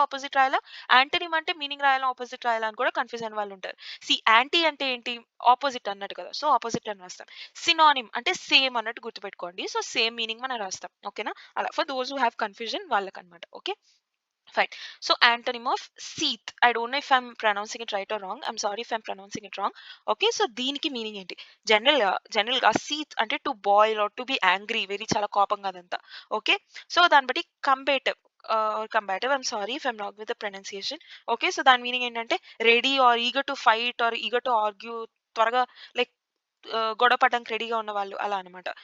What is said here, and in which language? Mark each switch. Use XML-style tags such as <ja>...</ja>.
<te>Opposite రాయాలా? Antonym అంటే meaning రాయాలా? Opposite రాయాలా? అని కూడా కన్‌ఫ్యూజ్ అయిన వాళ్ళు ఉంటారు. యాంటీ అంటే ఏంటి? ఆపోజిట్ అన్నట్టు కదా. సో ఆపోజిట్ అని రాస్తాం. సినానిమ్ అంటే సేమ్ అన్నట్టు గుర్తుపెట్టుకోండి. సో సేమ్ మీనింగ్ మనం రాస్తాం. ఓకేనా?</te> <en>అలా for those who have confusion వాళ్ళకన్నమాట. Okay. Fine. So antonym of seeth. I don't know if I'm pronouncing it right or wrong. I'm sorry if I'm pronouncing it wrong. Okay.</en> <te>So దీనికి meaning ఏంటి? జనరల్‌గా seeth అంటే</te> <en>to boil or to be angry,</en> <te>very చాలా కోపంగా అదంతా. Okay.</te> <en>So దాన్ని బట్టి combative. I'm sorry if I'm wrong with the pronunciation. Okay.</en> <te>So దాని మీనింగ్ ఏంటంటే</te> <en>ready or eager to fight or eager to argue,</en> <te>త్వరగా లైక్ గొడవ పడడానికి రెడీగా ఉన్నవాళ్ళు అలా అనమాట.</te>